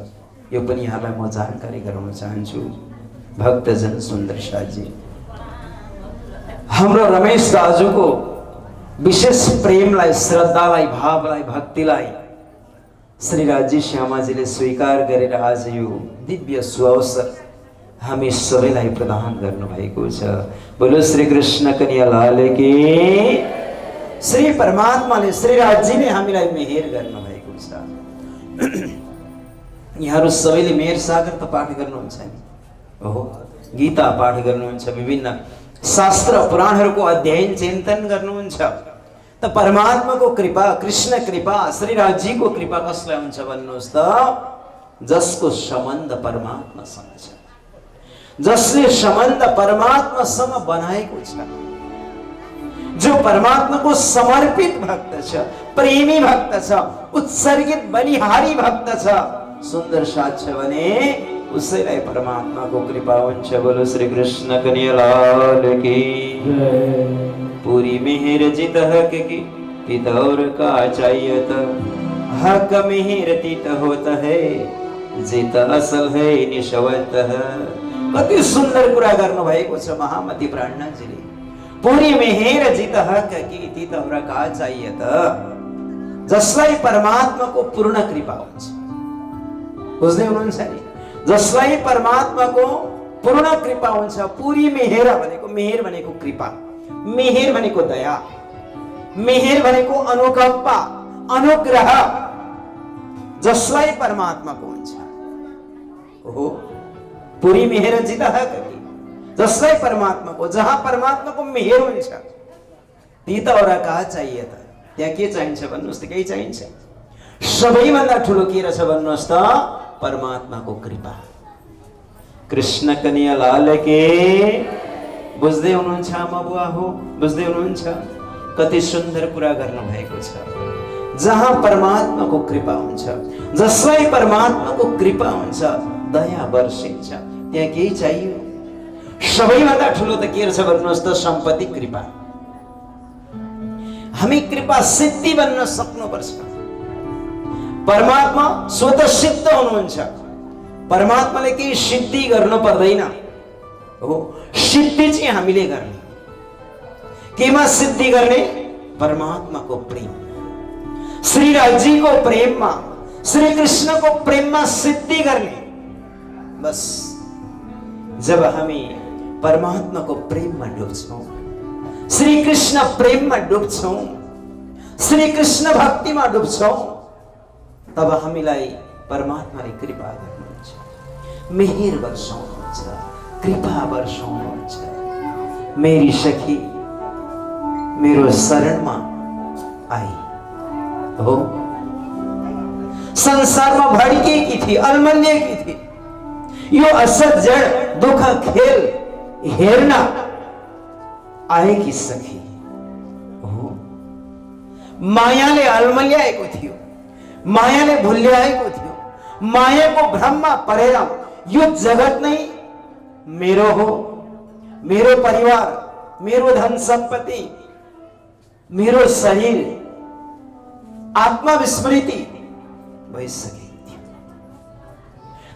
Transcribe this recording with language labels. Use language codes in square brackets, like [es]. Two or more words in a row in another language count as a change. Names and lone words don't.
[ne] यो पनि यहाँलाई म जानकारी गराउन चाहन्छु। भक्तजन सुन्दर साथजी, हाम्रो रमेश दाजुको विशेष प्रेमलाई, श्रद्धालाई, भावलाई, भक्तिलाई श्री राजी श्यामाजीले स्वीकार गरेर आज यो दिव्य सुअवसर हामी सबैलाई प्रदान गर्नुभएको छ। [hi] बोलो श्री कृष्ण कन्हैया लाल की। [ne] श्री परमात्माले, श्री राजीले हामीलाई मेहेर गर्नुभएको छ। यहाँहरू सबैले मेहेर सागर त पाठ गर्नुहुन्छ नि? ओहो, गीता पाठ गर्नुहुन्छ, विभिन्न शास्त्र पुराणहरूको अध्ययन चिन्तन गर्नुहुन्छ। त परमात्मा को कृपा, कृष्ण कृपा, श्री राजी को कृपा कसलाई हुन्छ भन्नुहोस् त? जसको सम्बन्ध परमात्मासँग छ, जसले सम्बन्ध परमात्मासँग बनाएको छ, जो परमात्मा को समर्पित भक्त छ, प्रेमी भक्त छ, उत्सर्गित बलिहारी भक्त छ, सुंदर साथ छ भने उसैलाई परमात्मा को कृपा हुन्छ। [hi] बोलो श्री कृष्ण कन्हैया लाल की। पूरी मेहर जित हक की तित और का चाहियत, हक मेहर तित होता है, जित असल है निशवत। [ne] कति सुंदर कुरा गर्नु भएको छ महामती प्राणनाथजीले। [hi] पूरी मेहर जित हक की तित और का चाहियत, [ne] जसलाई परमात्मा को पूर्ण कृपा हुन्छ। बुझ्दै हुनुहुन्छ नि? जसलाई परमात्मा को पूर्ण कृपा हुन्छ। पूरी मेहर भनेको, मेहर भनेको कृपा, मेहर भनेको दया, मेहर भनेको अनुकंपा, अनुग्रह, जसलाई परमात्मा को हुन्छ। ओहो, [hi] पूरी मेहर जित हक की, [ne] जसलाई परमात्मा को, जहाँ परमात्मा को मेहर हुन्छ [hi] तीत और का चाहिए [ne] त? त्यहाँ के चाहिन्छ भन्नुहोस् त? केही चाहिन्छ? सबैभन्दा ठुलो के रहेछ भन्नुहोस् त? परमात्मा को कृपा। [hi] कृष्ण कन्हैया लाल के। [ne] बुझ्दै हुनुहुन्छ आमा बुवा हो? बुझ्दै हुनुहुन्छ? कति सुन्दर कुरा गर्नु भएको छ। जहाँ परमात्मा को कृपा हुन्छ, जसलाई परमात्मा को कृपा हुन्छ, दया वर्षिन्छ, त्यहाँ केही चाहियो? सबैभन्दा ठुलो त के रहेछ भन्नुहोस् त? सम्पत्ति, कृपा। हामी कृपा सिद्धि बन्न सक्नुपर्छ। परमात्मा स्वतः सिद्ध हुनुहुन्छ। परमात्माले केही सिद्धि गर्नु पर्दैन हो, सिद्धि चाहिँ हामीले गर्ने। केमा सिद्धि गर्ने? [hi] परमात्मा को प्रेम, श्री राजी को प्रेम में, श्री कृष्ण को प्रेम में सिद्धि करने। बस जब हमें परमात्मा को प्रेम में [ne] डुब्छौं, श्री कृष्ण प्रेम में डुब्छौं, श्री कृष्ण भक्ति में डुब्छौं, तब हामीलाई परमात्माले कृपा गर्नुहुन्छ, मेहेर वर्षाउनुहुन्छ, कृपा वर्षाउनुहुन्छ। मेरी सखी मेरो शरणमा आई हो, [hi] संसार में भड़केकी थी, [ne] अलमल्लिएकी थी। यो असत जड़ दुख खेल हेर्न आएकी सखी हो। मायाले अलमल्याएको थियो, मायाले भुल्याएको थियो। मायाको भ्रममा परेर यो जगत नै मेरो हो, मेरो परिवार, मेरो धन सम्पत्ति, मेरो शरीर, आत्मा विस्मृति भइसकेको थियो।